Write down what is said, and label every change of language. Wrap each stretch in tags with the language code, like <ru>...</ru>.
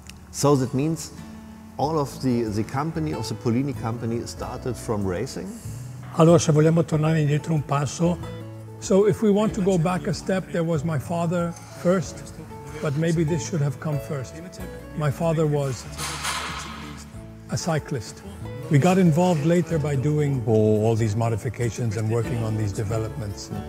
<en>So that means all of the company, of the Polini company, started from racing?</en> <it>Allora, se vogliamo tornare indietro un passo.</it> <en>So if we want to go back a step, there was my father first, but maybe this should have come first. My father was a cyclist. We got involved later by doing all these modifications and working on these developments.</en>